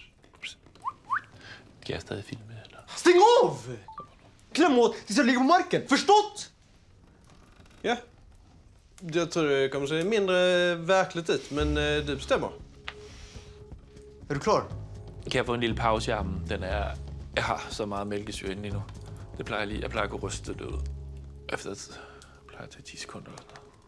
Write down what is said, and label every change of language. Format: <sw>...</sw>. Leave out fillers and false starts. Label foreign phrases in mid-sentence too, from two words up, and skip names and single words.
<sv>Kan jag stadig filma eller? Stäng av! Kläm åt tills jag ligger på marken, förstått? Ja. Jag tror det kommer se mindre verkligt ut, men du bestämmer. Är du klar? Kan jag få en</sv> <da>lille pause</da> <sv>i armen?</sv> <da>Jeg har så meget mælkesyre inde lige nu. Det plejer jeg lige. Jeg plejer at gå rystet ud. Efter jeg plejer at tage 10 sekunder eller noget.</da>